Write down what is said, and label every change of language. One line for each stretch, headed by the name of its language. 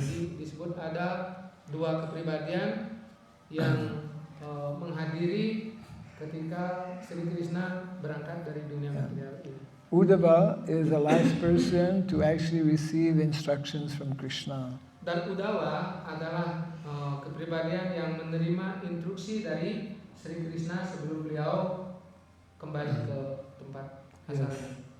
Indonesian: Jadi disebut ada dua kepribadian yang menghadiri ketika Sri Krishna berangkat dari dunia material ini.
English: Uddhava is the last person to actually receive instructions from Krishna.
Indonesian: Dan Uddhava adalah kepribadian yang menerima instruksi dari Sri Krishna sebelum beliau kembali ke tempat asalnya.